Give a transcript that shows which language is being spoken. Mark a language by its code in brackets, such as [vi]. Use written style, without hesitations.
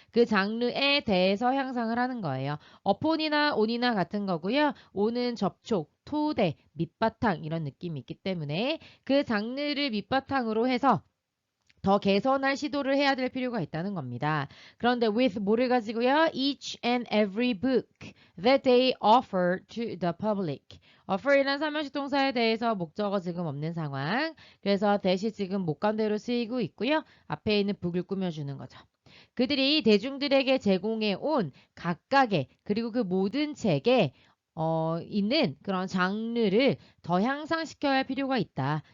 [ko] 그 장르에 대해서 향상을 하는 거예요. upon이나 on이나 같은 거고요. on은 접촉, 토대, 밑바탕 이런 느낌이 있기 때문에 그 장르를 밑바탕으로 해서 더 개선할 시도를 해야 될 필요가 있다는 겁니다. 그런데 with 뭐를 가지고요? [en] each and every book that they offer to the public. [ko] offer이란 삼형식 동사에 대해서 목적어 지금 없는 상황. 그래서 that이 지금 목관대로 쓰이고 있고요. 앞에 있는 book을 꾸며주는 거죠. 그들이 대중들에게 제공해 온 각각의 그리고 그 모든 책에 있는 그런 장르를 더 향상시켜야 할 필요가 있다.